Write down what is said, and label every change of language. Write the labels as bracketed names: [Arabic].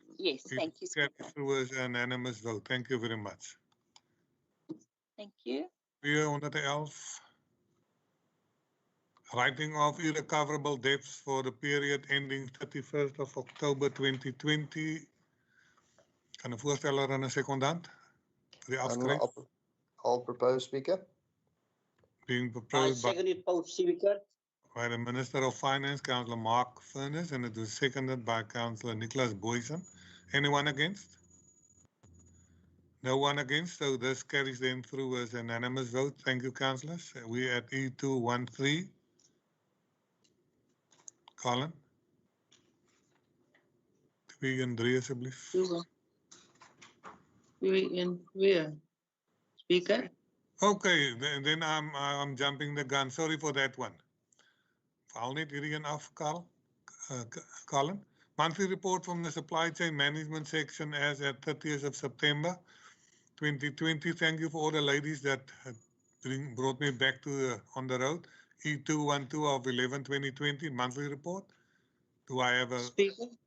[English] yes, thank you, Speaker. through as an unanimous vote. Thank you very much. Thank you. 411. Writing off irrecoverable debts for the period ending 31st of October 2020. [Afrikaans] Kan 'n voorsteller en 'n sekondant vir die afskryf? [English] I'll propose, Speaker. Being I proposed second it, Speaker. by the Minister of Finance, Councillor Mark Furness, and it was seconded by Councillor Nicholas Boyson. Anyone against? No one against, so this carries then through as an unanimous vote. Thank you, councillors. We're at E213. Colin? [Afrikaans] 2 en 3 asseblief. 2 en 2. Speaker? [English] Okay, then I'm jumping the gun. Sorry for that one. I'll need [Afrikaans] hierdie een af, Colin. [English] Monthly report from the supply chain management section as at 30th of September 2020. Thank you for all the ladies that brought me back to on the road. E212 of 11/2020 monthly report. Do I have a Speaker?